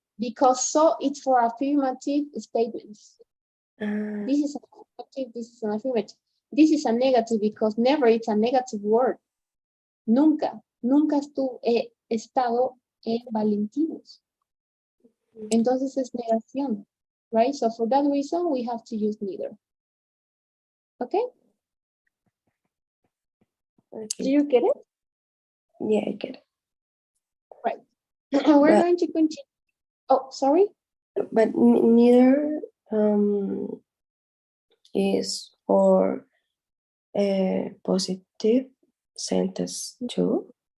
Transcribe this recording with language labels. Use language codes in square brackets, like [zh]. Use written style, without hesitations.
[en] Because so it's for affirmative statements. Ah, This is affirmative, this is an affirmative. This is a negative because never it's a negative word. [es] Nunca he estado en Valentinos. Entonces es negación, right? [en] So for that reason, we have to use neither. Okay? okay. Do you get it? Yeah, I get it. We're But- going to continue. Oh, sorry. But neither is for a positive sentence too.